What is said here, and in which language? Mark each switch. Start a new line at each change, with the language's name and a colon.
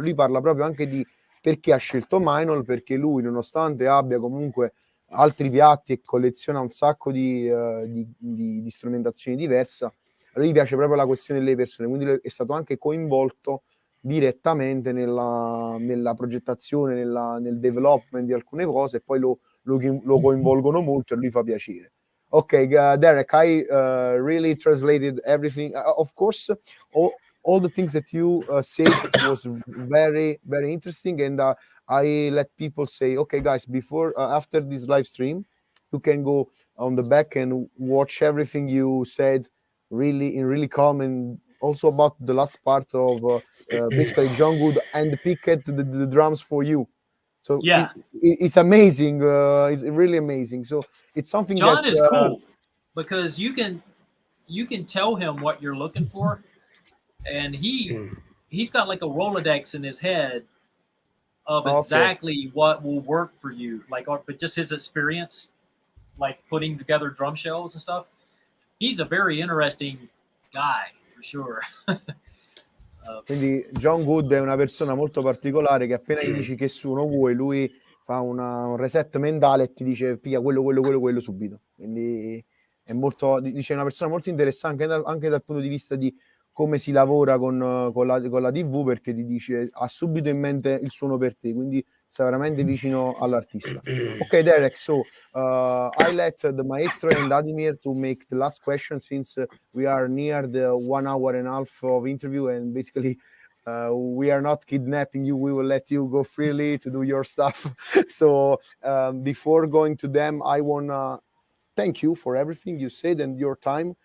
Italian: Lui parla proprio anche di perché ha scelto Minol, perché lui, nonostante abbia comunque altri piatti e colleziona un sacco di strumentazioni diverse, a lui piace proprio la questione delle persone, quindi è stato anche coinvolto direttamente nella progettazione, nel development di alcune cose, e poi lo coinvolgono molto e a lui fa piacere.
English: Ok, Derek, I really translated everything. Of course, all the things that you said was very, very interesting, and I let people say, okay, guys, before after this live stream, you can go on the back and watch everything you said really calm, and also about the last part of basically John Good and picked the drums for you. So yeah, it's amazing. It's really amazing. So it's something John that is cool because you can tell him what you're looking for, and he's got like a Rolodex in his head of exactly what will work for you, like, but just his experience, like putting together drum shells and stuff. He's a very interesting guy for sure.
Italian: Quindi John Good è una persona molto particolare che appena gli dici che suono vuoi, lui fa un reset mentale e ti dice piglia quello subito. Quindi è molto, dice, una persona molto interessante anche dal punto di vista di come si lavora con la TV, perché ti dice ha subito in mente il suono per te, quindi sta veramente vicino all'artista.
English: Ok, Derek, so I let the Maestro and Vladimir to make the last question, since we are near the 1 hour and a half of interview, and basically we are not kidnapping you. We will let you go freely to do your stuff. So before going to them, I want to thank you for everything you said and your time.